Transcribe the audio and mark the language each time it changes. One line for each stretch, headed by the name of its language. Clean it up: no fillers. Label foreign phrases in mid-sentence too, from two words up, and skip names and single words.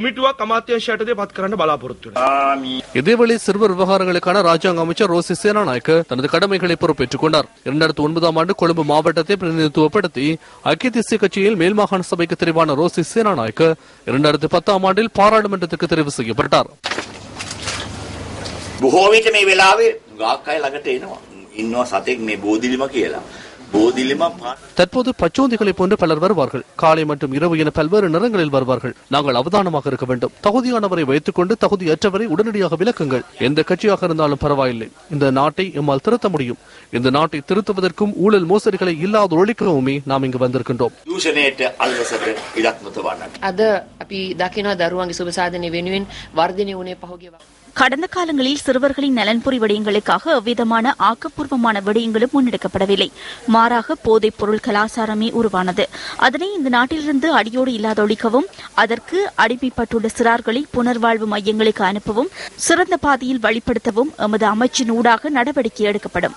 Tamil: இதேவேளை சிறுவர் விவகாரங்களுக்கான ராஜாங்க அமைச்சர் ரோசி சேனாநாயக்க தனது கடமைகளை பொறுப்பேற்றுக் கொண்டார். 2009ஆம் ஆண்டு கொழும்பு மாவட்டத்தை பிரதிநிதித்துவப்படுத்தி ஐக்கிய தேசிய கட்சியில் மேல் மாகாண சபைக்கு தெரிவான ரோசி சேனாநாயக்க 2010ஆம் ஆண்டில் பாராளுமன்றத்துக்கு தெரிவு செய்யப்பட்டார்.
Sinhala: බොහෝ විට මේ වෙලාවේ ගාක් අය ළඟට එනවා. ඉන්නවා සතෙක් මේ බෝධිලිම කියලා.
Tamil: தற்போது பச்சோந்திகளை போன்று பலர் வருவார்கள். காலை மற்றும் இரவு என பல்வேறு நிறங்களில் வருவார்கள். நாங்கள் அவதானமாக இருக்க வேண்டும். தகுதியானவரை வைத்துக் கொண்டு தகுதியற்றவரை உடனடியாக விலக்குங்கள். எந்த கட்சியாக இருந்தாலும் பரவாயில்லை. இந்த நாட்டை எம்மால் திருத்த முடியும். இந்த நாட்டை திருத்துவதற்கும் ஊழல் மோசடிகளை இல்லாத ஒழிக்கவுமே நாம் இங்கு வந்திருக்கின்றோம்.
Sinhala: අද අපි දකිනවා දරුවන්ගේ සුබ සාධනය වෙනුවෙන් වර්ධනය වුණේ පහුගිය
Tamil: கடந்த காலங்களில் சிறுவர்களின் நலன்புரி விடயங்களுக்காக எவ்விதமான ஆக்கப்பூர்வமான விடயங்களும் முன்னெடுக்கப்படவில்லை. மாறாக போதைப் பொருள் கலாச்சாரமே உருவானது. அதனை இந்த நாட்டிலிருந்து அடியோடு இல்லாதொழிக்கவும், அதற்கு அடிமைப்பட்டுள்ள சிறார்களை புனர்வாழ்வு மையங்களுக்கு அனுப்பவும், சிறந்த பாதையில் வழிப்படுத்தவும் எமது அமைச்சின் ஊடாக நடவடிக்கை எடுக்கப்படும்.